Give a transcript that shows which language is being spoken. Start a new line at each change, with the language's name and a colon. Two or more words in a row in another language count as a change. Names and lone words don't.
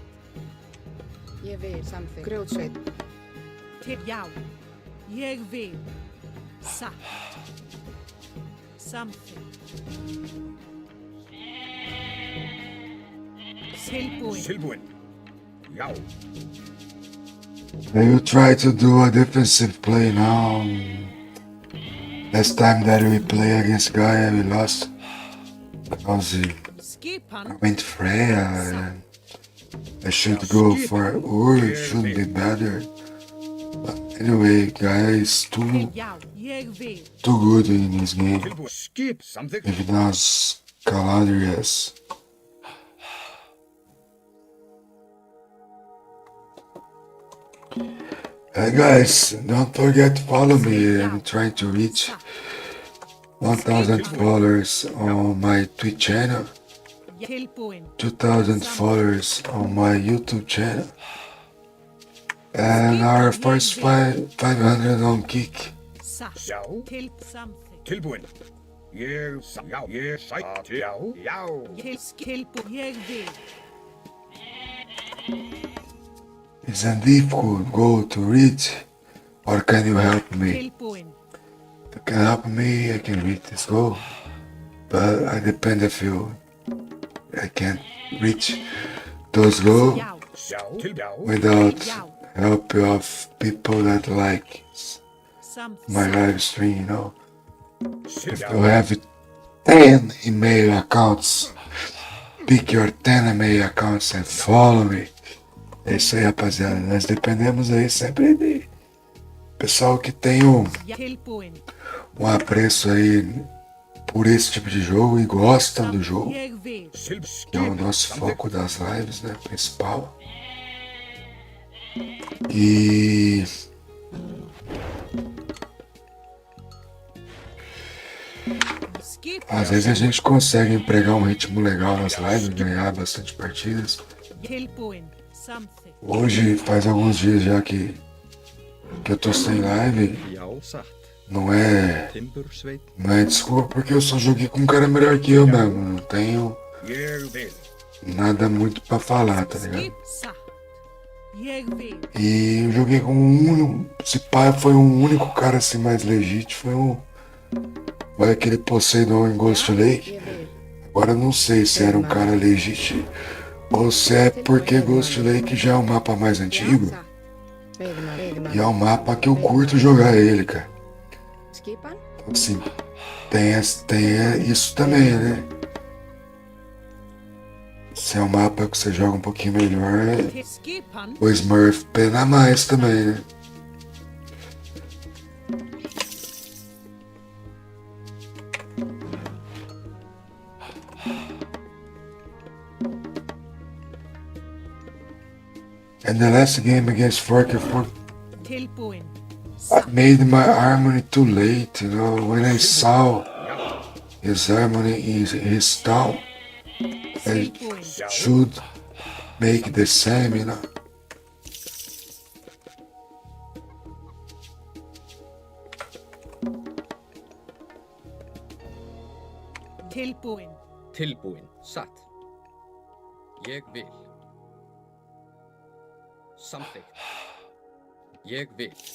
Icelandic: Ég vil samþykkt. Grjótsveit. Til já. Ég vil. Satt. Samþykkt. Tilbúin. Tilbúin. Já.
English: I will try to do a defensive play now. Last time that we play against Gaia, we lost because I
Icelandic: Skipan.
English: went Freya. I should go for Ur, it should be better. But anyway, Gaia is
Icelandic: Til
English: too
Icelandic: já. Ég vil.
English: good in this game.
Icelandic: Tilbúin. Skip. Samþykkt.
English: Even as Galadrius. Hey guys, don't forget to follow me. I'm trying to reach 1,000 followers on my Twitch channel,
Icelandic: Tilbúin.
English: 2,000 followers on my YouTube channel, and our first 500 on Kick.
Icelandic: Satt. Já. Til samþykkt. Tilbúin. Já. Ég sætt. Já. Já. Tilbúin. Ég vil.
English: It's a difficult goal to reach, or can you help me?
Icelandic: Tilbúin.
English: If you can help me, I can reach this goal. But I depend if I can't reach those goals
Icelandic: Já. Já. Til já.
English: without help of people that like
Icelandic: Samþykkt.
English: my live stream, you know.
Icelandic: Til
English: If
Icelandic: já.
English: you have 10 email accounts, pick your 10 email accounts and follow me.
Portuguese: É isso aí, rapaziada. Nós dependemos aí sempre de pessoal que tem
Icelandic: Tilbúin.
Portuguese: apreço aí por esse tipo de jogo e gostam do jogo.
Icelandic: Ég vil.
Portuguese: Que é o nosso foco das lives, né? Principal. E
Icelandic: Skipan.
Portuguese: às vezes a gente consegue empregar um ritmo legal nas lives, ganhar bastante partidas.
Icelandic: Tilbúin. Samþykkt.
Portuguese: Hoje faz alguns dias já que eu tô sem live.
Icelandic: Já, satt.
Portuguese: Não é desculpa porque eu só joguei com um cara melhor que eu mesmo. Não tenho
Icelandic: Ég vil.
Portuguese: nada muito pra falar, tá ligado?
Icelandic: Skip satt. Ég vil.
Portuguese: E eu joguei com um único. Esse pai foi um único cara assim mais legítimo. Foi aquele Poseidon em Ghost Lake.
Icelandic: Ég vil.
Portuguese: Agora eu não sei se era um cara legítimo ou se é porque Ghost Lake já é um mapa mais antigo.
Icelandic: Satt. Veiðimaður.
Portuguese: E é um mapa que eu curto jogar ele, cara.
Icelandic: Skipan.
Portuguese: Então, assim, tem isso também, né? Se é um mapa que você joga um pouquinho melhor,
Icelandic: Skipan.
Portuguese: o Smurf pena mais também, né?
English: And the last game against Forker,
Icelandic: Tilbúin.
English: I made my harmony too late, you know. When I saw his harmony, his down, I
Icelandic: Tilbúin.
English: should make the same, you know.
Icelandic: Tilbúin. Tilbúin. Satt. Ég vil. Samþykkt. Ég vil.